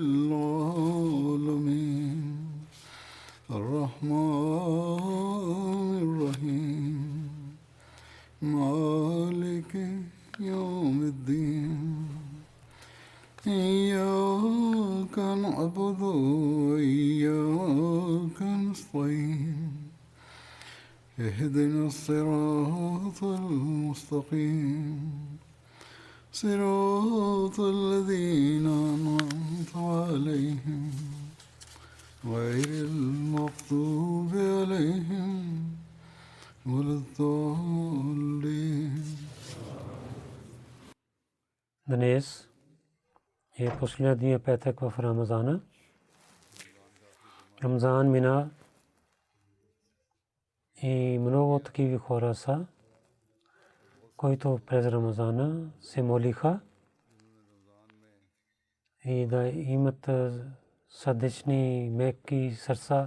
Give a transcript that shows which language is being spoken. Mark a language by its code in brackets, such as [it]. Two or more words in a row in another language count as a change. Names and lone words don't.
[ar] العالمين الرحمن الرحيم مالك يوم الدين إياك نعبد وإياك نستعين اهدنا الصراط المستقيم صراط الذين أنعمت عليهم غير المغضوب عليهم ولا الضالين. [bg] Днес е последния петък в Рамазана. Рамазан мина и много такива хора са, които през Рамазана се молиха и да имат сърдечни, меки сърца.